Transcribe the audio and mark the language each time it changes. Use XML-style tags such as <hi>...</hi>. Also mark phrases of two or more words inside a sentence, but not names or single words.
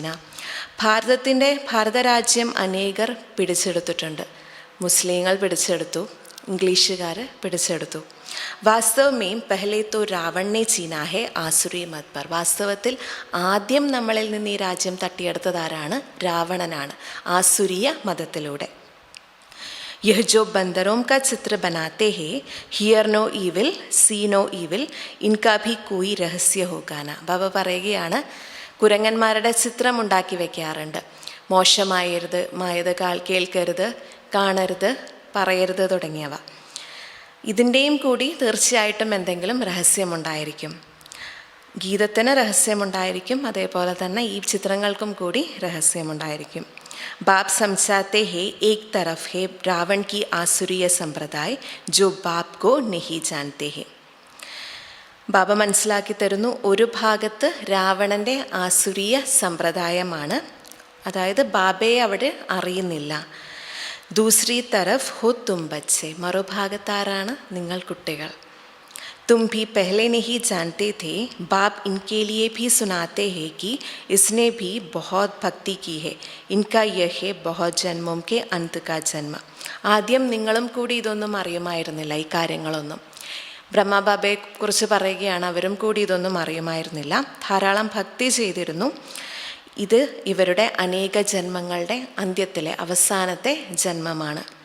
<ml>ഭാരതരാജ്യം അനേകർ പിടിച്ചെടുത്തിട്ടുണ്ട്. മുസ്ലിങ്ങൾ പിടിച്ചെടുത്തു, ഇംഗ്ലീഷുകാർ പിടിച്ചെടുത്തു.</ml> <hi>वास्तव में पहले तो रावण ने छीना है आसुरी मत पर.</hi> <ml>വാസ്തവത്തിൽ ആദ്യം നമ്മളിൽ നിന്ന് ഈ രാജ്യം തട്ടിയെടുത്തതാരാണ്? രാവണനാണ്, ആസുരീയ മതത്തിലൂടെ.</ml> <hi>यह जो बंदरों का चित्र बनाते हैं,</hi> <en>hear no evil, see no evil,</en> <hi>इनका भी कोई रहस्य होगा न.</hi> <ml>ബാബ പറയുകയാണ്, കുരങ്ങന്മാരുടെ ചിത്രം ഉണ്ടാക്കി വയ്ക്കാറുണ്ട്. മോശമായത് കേൾക്കരുത്, കാണരുത്, പറയരുത് തുടങ്ങിയവ. ഇതിൻ്റെയും കൂടി തീർച്ചയായിട്ടും എന്തെങ്കിലും രഹസ്യമുണ്ടായിരിക്കും. ഗീതത്തിന് രഹസ്യമുണ്ടായിരിക്കും, അതേപോലെ തന്നെ ഈ ചിത്രങ്ങൾക്കും കൂടി രഹസ്യമുണ്ടായിരിക്കും.</ml> <hi>बाप समझाते हैं एक तरफ है रावण की आसुरीय संप्रदाय जो बाप को नहीं जानते हैं.</hi> <ml>ബാബ മനസ്സിലാക്കി തരുന്നു, ഒരു ഭാഗത്ത് രാവണൻ്റെ ആസുരീയ സമ്പ്രദായമാണ്, അതായത് ബാബയെ അവിടെ അറിയുന്നില്ല.</ml> <hi>दूसरी तरफ हो तुम बच्चे,</hi> <ml>മറുഭാഗത്താരാണ് നിങ്ങൾ കുട്ടികൾ.</ml> <hi>तुम भी पहले नहीं जानते थे, बाप इनके लिए भी सुनाते हैं कि इसने भी बहुत भक्ति की है, इनका यह है बहुत जन्मों के अंत का जन्म.</hi> <ml>ആദ്യം നിങ്ങളും കൂടി ഇതൊന്നും അറിയുമായിരുന്നില്ല, ഈ കാര്യങ്ങളൊന്നും. ബ്രഹ്മബാബയെക്കുറിച്ച് പറയുകയാണ്, അവരും കൂടി ഇതൊന്നും അറിയുമായിരുന്നില്ല, ധാരാളം ഭക്തി ചെയ്തിരുന്നു. ഇത് ഇവരുടെ അനേക ജന്മങ്ങളുടെ അന്ത്യത്തിലെ അവസാനത്തെ ജന്മമാണ്.</ml>